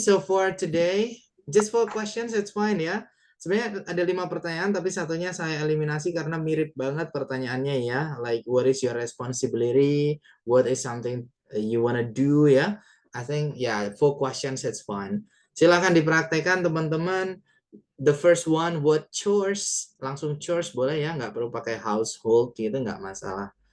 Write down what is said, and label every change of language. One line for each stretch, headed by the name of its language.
English: So for today, just 4 questions, it's fine ya.
Indonesian: Sebenarnya ada 5 pertanyaan, tapi satunya saya eliminasi karena mirip banget pertanyaannya ya.
English: Like, what is your responsibility? What is something you wanna do ya? I think 4 questions, it's fine.
Indonesian: Silahkan dipraktekkan teman-teman.
English: The first one, what chores?
Indonesian: Langsung chores boleh ya, nggak perlu pakai household gitu, nggak masalah.